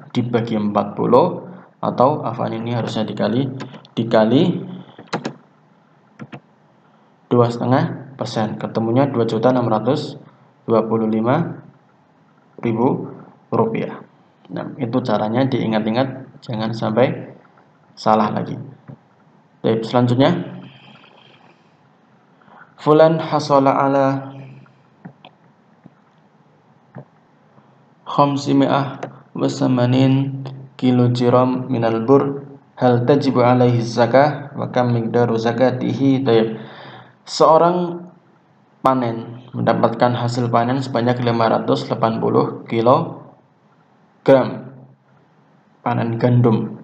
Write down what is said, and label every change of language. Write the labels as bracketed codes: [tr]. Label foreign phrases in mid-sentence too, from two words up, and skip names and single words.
[id] Dibagi 40 atau ini harusnya dikali 2,5%. Ketemunya 2.625.000 rupiah. Nah, itu caranya, diingat-ingat, jangan sampai salah lagi. Baik, selanjutnya [ar] فلان حصل على خمسمائة وثمانين كيلوغرام من البر، هل تجب عليه زكاة وكم مقدار زكاته. [id] Seorang panen mendapatkan hasil panen sebanyak 580 kg panen gandum.